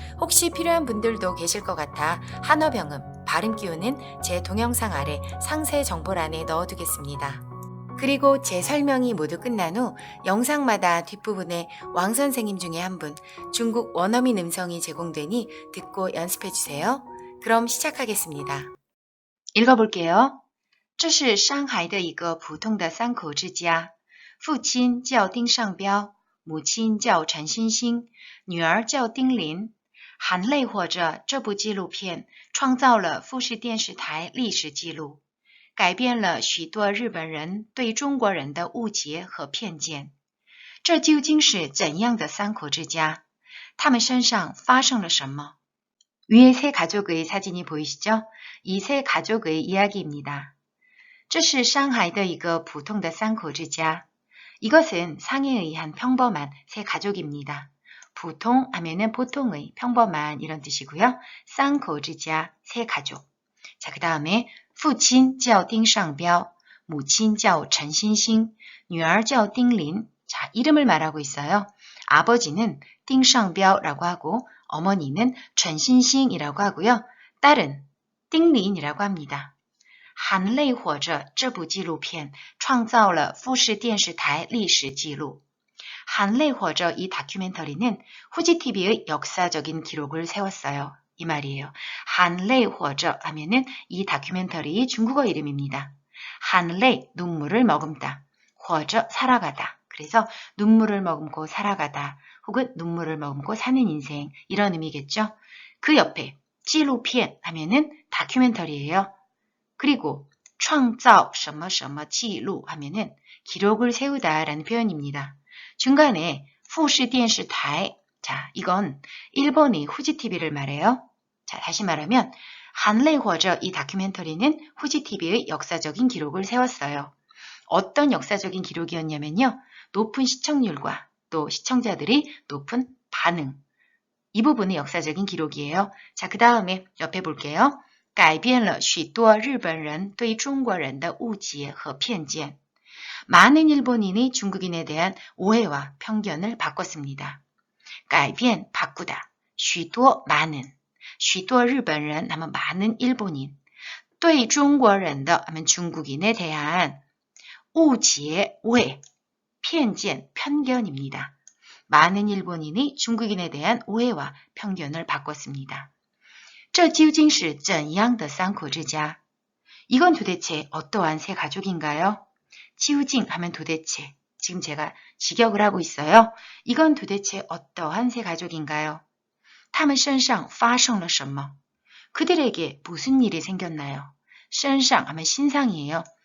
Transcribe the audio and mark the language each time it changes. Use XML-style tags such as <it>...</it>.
<ko>혹시 필요한 분들도 계실 것 같아 한어병음, 발음 기호는 제 동영상 아래 상세 정보란에 넣어두겠습니다. 그리고 제 설명이 모두 끝난 후 영상마다 뒷부분에 왕 선생님 중에 한 분, 중국 원어민 음성이 제공되니 듣고 연습해주세요. 그럼 시작하겠습니다. 읽어볼게요.</ko> <zh>这是上海的一个普通的三口之家，父亲叫丁尚彪，母亲叫陈欣欣，女儿叫丁林。含泪活着这部纪录片创造了富士电视台历史记录。改变了许多日本人对中国人的误解和偏见。这究竟是怎样的三口之家？他们身上发生了什么？</zh> <ko>위에 세 가족의 사진이 보이시죠? 이 세 가족의 이야기입니다.</ko> <zh>这是上海的一个普通的三口之家.</zh> <ko>이것은 상해의 한 평범한 세 가족입니다. 보통 하면은 보통의 평범한 이런 뜻이고요. 쌍口之家, 세 가족. 자, 그 다음에</ko> <zh>父亲叫丁尚彪, 母亲叫陈欣欣, 女儿叫丁林.</zh> <ko>자, 이름을 말하고 있어요. 아버지는 띵상彪라고 하고 어머니는 전신싱이라고 하고요. 딸은 띵린이라고 합니다.</ko> <zh>含泪活着这部纪录片创造了富士电视台历史记录.</zh> <ko>含泪活着이 다큐멘터리는 후지TV의 역사적인 기록을 세웠어요. 이 말이에요. 含泪活着 하면은 이 다큐멘터리의 중국어 이름입니다. 含泪 눈물을 머금다. 活着 살아가다. 그래서 눈물을 머금고 살아가다 혹은 눈물을 머금고 사는 인생 이런 의미겠죠. 그 옆에 纪录片 하면은 다큐멘터리예요. 그리고</ko> <zh>创造什么什么记录</zh> <ko>하면은 기록을 세우다라는 표현입니다. 중간에 富士电视台 자, 이건 일본의 후지TV를 말해요. 자, 다시 말하면 含泪活着이 다큐멘터리는 후지TV의 역사적인 기록을 세웠어요. 어떤 역사적인 기록이었냐면요. 높은 시청률과 또 시청자들이 높은 반응. 이 부분이 역사적인 기록이에요. 자, 그 다음에 옆에 볼게요.</ko> <zh>改变了许多日本人对中国人的误解和偏见.</zh> <ko>많은 일본인이 중국인에 대한 오해와 편견을 바꿨습니다. 改变, 바꾸다. 许多, 많은.</ko> <zh>许多日本人</zh> <ko>하면 많은 일본인.</ko> <zh>对中国人的</zh> <ko>하면 중국인에 대한 误解, 오해. 偏见, 편견입니다. 많은 일본인이 중국인에 대한 오해와 편견을 바꿨습니다.</ko> <zh>这究竟是怎样的三口之家?</zh> <ko>이건 도대체 어떠한 세 가족인가요? 究竟 하면 도대체. 지금 제가 직역을 하고 있어요. 이건 도대체 어떠한 세 가족인가요?</ko> <zh>他们身上发生了什么?</zh> <ko>그들에게 무슨 일이 생겼나요? 身上 하면 신상이에요.</ko>